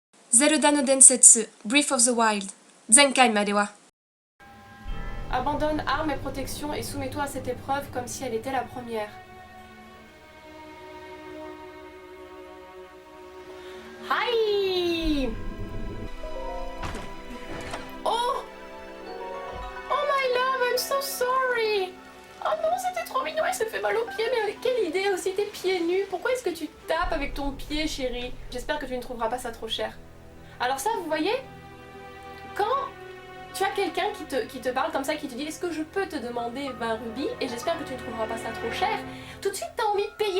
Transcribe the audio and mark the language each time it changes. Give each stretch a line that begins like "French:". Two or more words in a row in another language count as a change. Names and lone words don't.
Japanese: Zelda no Densetsu Breath of the Wild 前回までは
French: Abandonne armes et protection et soumets-toi à cette épreuve comme si elle était la première.
English: Hi! Oh! Oh my love, I'm so sorry!
French: Oh non, c'était trop mignon, elle se fait mal aux pieds, mais quelle idée aussi, tes pieds nus. Pourquoi est-ce que tu tapes avec ton pied, chérie? J'espère que tu ne trouveras pas ça trop cher. Alors ça, vous voyez, quand tu as quelqu'un qui te parle comme ça, qui te dit est-ce que je peux te demander 20 rubis, et j'espère que tu ne trouveras pas ça trop cher, tout de suite tu as envie de payer.